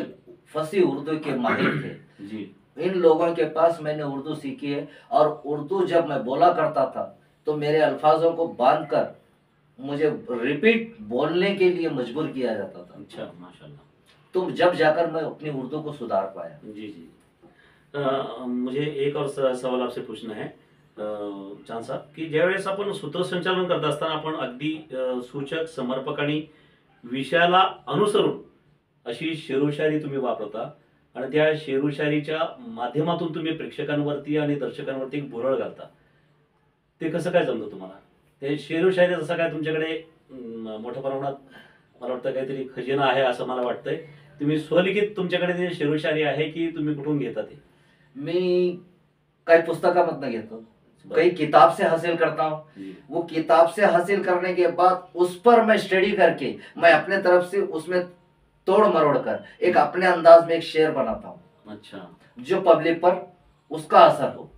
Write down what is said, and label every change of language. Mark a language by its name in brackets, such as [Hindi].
[Hindi] एक फसी उर्दू के माहिर थे। जी. इन लोगों के पास मैंने उर्दू सीखी है, और उर्दू जब मैं बोला करता था तो मेरे अल्फाजों को बांधकर मुझे रिपीट बोलने के लिए मजबूर किया जाता था। अच्छा, माशाल्लाह. तो जब जाकर मैं अपनी उर्दू को सुधार पाया। जी जी. मुझे एक और सवाल आपसे पूछना है [Marathi] चांद साहेब, की ज्यावेळेस आपण सूत्रसंचालन करत असताना आपण अगदी सूचक, समर्पक आणि विषयाला अनुसरून अशी शेरोशायरी तुम्ही वापरता आणि त्या शेरोशायरीच्या माध्यमातून तुम्ही प्रेक्षकांवरती आणि दर्शकांवरती एक भुरळ घालता. ते कसं काय जमतं तुम्हाला? ते शेरोशायरी जसं काय तुमच्याकडे मोठ्या प्रमाणात मला वाटतं काहीतरी खजिना आहे असं मला वाटतंय. तुम्ही स्वलिखित तुमच्याकडे ते शेरोशायरी आहे की तुम्ही कुठून घेता ते? [Hindi] मैं कई [Marathi] पुस्तकामधनं घेतो, [Hindi] कई किताब से हासिल करता हूँ। जी. वो किताब से हासिल करने के बाद उस पर मैं स्टडी करके मैं अपने तरफ से उसमें तोड़ मरोड़ कर एक अपने अंदाज में एक शेर बनाता हूँ, अच्छा जो पब्लिक पर उसका असर हो।